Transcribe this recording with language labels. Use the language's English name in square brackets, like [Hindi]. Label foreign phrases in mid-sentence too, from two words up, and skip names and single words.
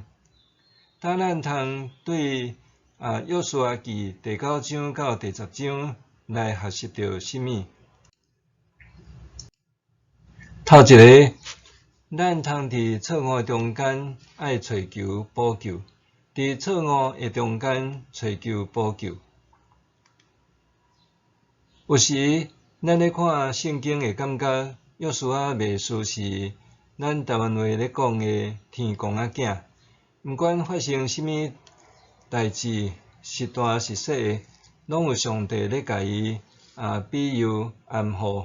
[Min Nan Chinese] 当咱通对约书亚记第9章到第10章来学习到什么？头一个，咱通伫错误中间爱找求补救，伫错误的中间找求补救。有时咱咧看圣经会感觉约书亚袂输是咱台湾话咧讲的天公仔囝，毋管发生什么代志，是大是小，拢有上帝咧甲伊庇佑安护。